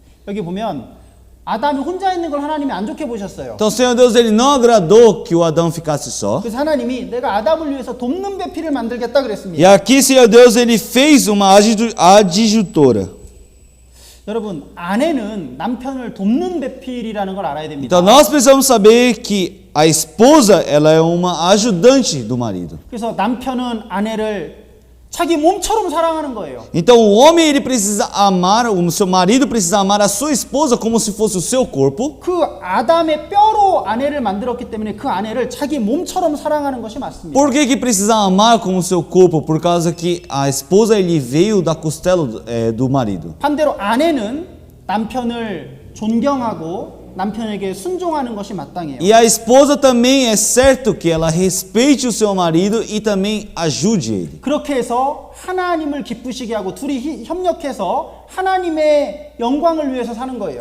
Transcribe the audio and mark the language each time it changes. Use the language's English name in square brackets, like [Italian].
[Korean] 여기 보면 아담이 혼자 있는 걸 하나님이 안 좋게 보셨어요. [Portuguese] Então o Senhor Deus ele não agradou que o Adão ficasse só. [Korean] 그래서 하나님이 내가 아담을 위해서 돕는 배필을 만들겠다 [Portuguese] E [Korean] 그랬습니다. [Portuguese] aqui o Senhor Deus ele fez uma adjutora. [Korean] 여러분, 아내는 남편을 돕는 배필이라는 걸 알아야 됩니다. [Portuguese] Então nós precisamos saber que a esposa ela é uma ajudante do marido. [Korean] 그래서 남편은 아내를 자기 몸처럼 사랑하는 거예요. [Portuguese] Então o homem ele precisa amar, o seu marido precisa amar a sua esposa como se fosse o seu corpo. [Korean] 그 아담의 뼈로 아내를 만들었기 때문에 그 아내를 자기 몸처럼 사랑하는 것이 맞습니다. [Portuguese] Por que precisa amar como o seu corpo? Por causa que a esposa ele veio da costela do marido. [Korean] 반대로 아내는 남편을 존경하고 남편에게 순종하는 것이 마땅해요. [Portuguese] E a esposa também é certo que ela respeite o seu marido e também ajude ele. [Korean] 그렇게 해서 하나님을 기쁘시게 하고 둘이 협력해서 하나님의 영광을 위해서 사는 거예요.